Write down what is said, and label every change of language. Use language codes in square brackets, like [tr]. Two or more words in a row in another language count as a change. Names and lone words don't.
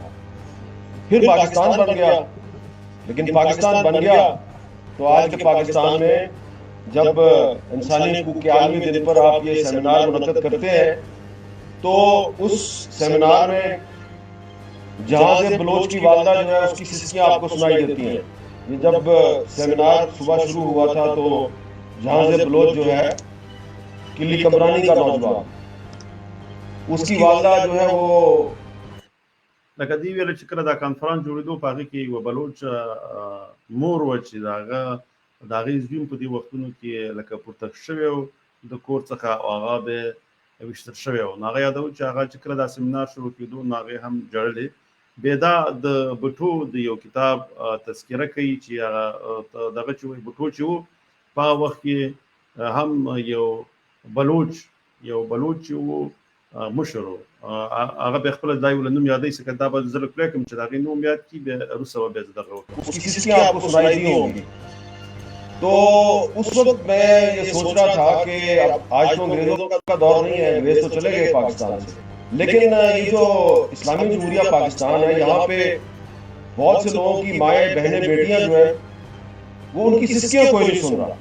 [ur] پھر پاکستان بن گیا، لیکن پاکستان بن گیا تو آج کے پاکستان میں جب انسانی حقوق کے عالمی دن پر آپ یہ سیمینار منعقد کرتے ہیں تو اس سیمینار میں جہاز بلوچ کی والدہ جو ہے اس کی سسکیاں آپ کو سنائی دیتی ہیں. یہ جب سیمینار صبح شروع ہوا تھا تو جہاز بلوچ جو ہے کلی کمرانی کا نوجوان، اس کی والدہ جو ہے وہ [ps] لکه دې ویله چې کله دا کنفرانس جوړېدو په هغې کې یوه بلوچ مور وه چې د هغې زوی په دې وختونو کې لکه پورته شوی و د کور څخه او هغه به ویشتل شوی و. نو هغه یادوي چې هغه چې کله دا سیمینار شروع کېدو نو هغې هم ژړلې. بیا دا د بټو د یو کتاب تذکره کوي چې هغه دغه چې وایي بټو چې و په هغه وخت کې هم یو بلوچ چې و مشر و، هغه به خپله دا یو له نوم یادوي، ځکه دا به زه لږ کړم چې د هغې نوم یاد کړي، بیا وروسته به بیا زه دغه وکړم. [ur] اس کی سسکیاں آپ کو سنائی دی ہوں گی. تو اس وقت میں یہ سوچ رہا تھا کہ آج تو انگریزوں کا دور نہیں ہے، انگریز تو چلے گئے پاکستان سے، لیکن یہ جو اسلامی جمہوریہ پاکستان ہے یہاں پہ بہت سے لوگوں کی مائیں بہنیں بیٹیاں جو ہیں وہ ان کی سسکیاں کوئی نہیں سن رہا.